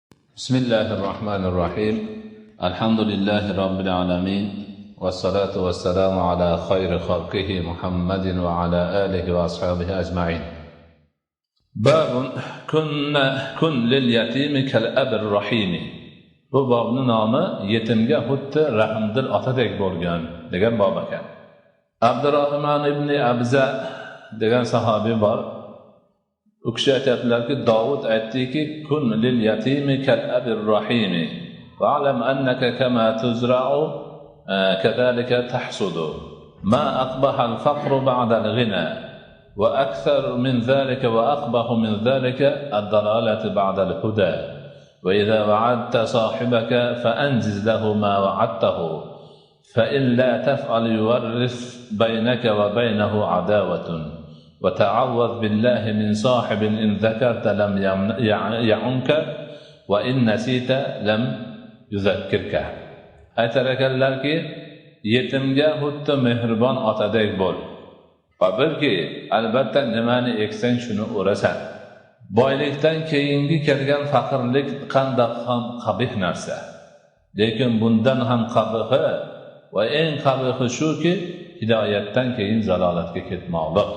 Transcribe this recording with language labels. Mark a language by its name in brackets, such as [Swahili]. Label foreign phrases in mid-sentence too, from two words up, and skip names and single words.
[Arabic] بسم الله الرحمن الرحيم الحمد لله رب العالمين والصلاة والسلام على خير خلقه محمد وعلى آله وأصحابه أجمعين. باب كن لليتيم كالأب الرحيم. [Uzbek] Bu bobning nomi yetimga xuddi rahmdil otadek bo'lgan degan bob ekan. Abdurrahmon ibn Abza degan sahobiy bor. U kishi aytadilarki, Davud aytdiki, [Arabic] كن لليتيم كالأب الرحيم واعلم أنك كما تزرع كذلك تحصد ما أقبح الفقر بعد الغنى وأكثر من ذلك وأقبح من ذلك الضلالة بعد الهدى وإذا وعدت صاحبك فأنجز له ما وعدته فإن لا تفعل يورث بينك وبينه عداوة وتعوذ بالله من صاحب إن ذكرت لم يعنك وإن نسيت لم يذكرك. [Uzbek] Aytarkanlarki, yetimga xuddi mehribon otadek bo'l. Va bilki, albatta nimani eksang shuni o'rasan. Boylikdan keyingi kelgan faqirlik qandoq ham qabih narsa. Lekin bundan ham qabihi va eng qabihi shuki, hidoyatdan keyin zalolatga ketmoqlik.